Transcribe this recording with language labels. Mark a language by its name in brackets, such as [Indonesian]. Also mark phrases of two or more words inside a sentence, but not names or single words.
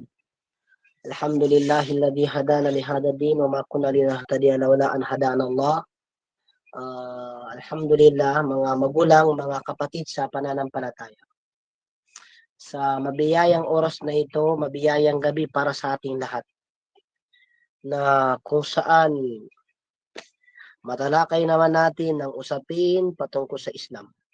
[Arabic] الحمد لله الذي هدانا لهذا الدين وما كنا لنهتدي لولا أن هدانا الله. Alhamdulillah, [Filipino] mga magulang, mga kapatid sa pananampalataya. Sa mabiyayang oras na ito, mabiyayang gabi para sa ating lahat, na kung saan matalakay naman natin ang usapin patungkol sa Islam.